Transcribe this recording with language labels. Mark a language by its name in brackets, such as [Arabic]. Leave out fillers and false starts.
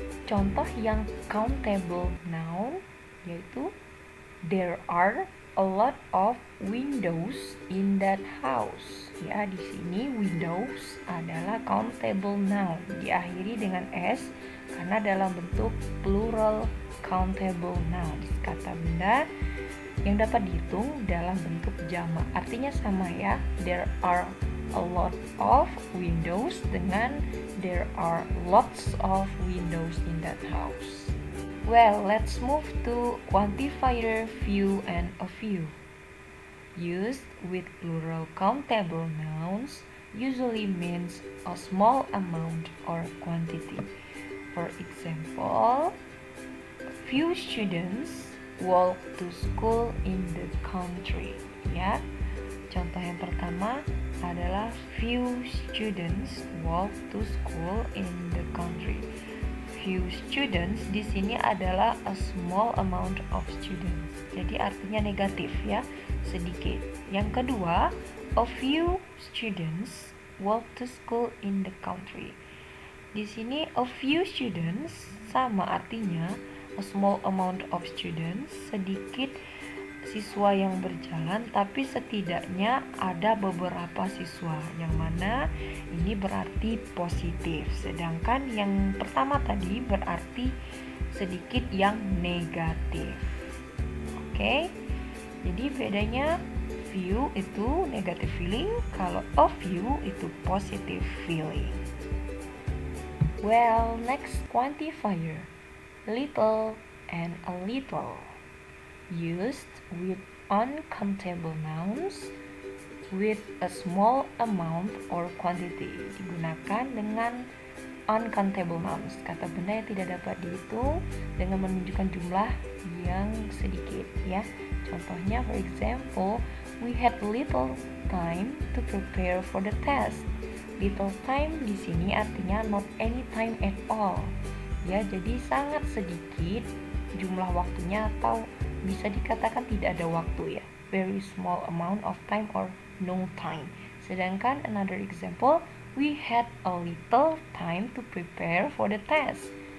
[Indonesian] Contoh yang [English] countable noun [Indonesian] yaitu [English] there are a lot of windows in that house. [Indonesian] Ya, di sini windows adalah countable noun, diakhiri dengan s karena dalam bentuk plural countable nouns, kata benda yang dapat dihitung dalam bentuk jamak. Artinya sama ya, [English] there are a lot of windows [Indonesian] dengan [English] there are lots of windows in that house. Well, let's move to quantifier few and a few. Used with plural countable nouns usually means a small amount or quantity. For example, few students walk to school in the country. [Indonesian] Ya, contoh yang pertama adalah [English] few students walk to school in the country. Few students [Indonesian] di sini adalah [English] a small amount of students. [Indonesian] Jadi artinya negatif ya, sedikit. Yang kedua, [English] a few students walk to school in the country. [Indonesian] Di sini a few students sama artinya [English] a small amount of students, [Indonesian] sedikit siswa yang berjalan, tapi setidaknya ada beberapa siswa, yang mana ini berarti positif, sedangkan yang pertama tadi berarti sedikit yang negatif. Oke, jadi bedanya few itu [English] negative feeling, [Indonesian] kalau a few itu [English] positive feeling. Well, next quantifier, little and a little, used with uncountable nouns with a small amount or [Indonesian] quantity digunakan dengan uncountable nouns, kata benda yang tidak dapat dihitung dengan menunjukkan jumlah yang sedikit ya. Contohnya, [English] for example, we had little time to prepare for the test. Little time [Indonesian] di sini artinya [English] not any time at all. [Indonesian] Ya, jadi sangat sedikit jumlah waktunya atau bisa dikatakan tidak ada waktu ya. [English] Very small amount of time or no time. [Indonesian] Sedangkan [English] another example, we had a little time to prepare for the test.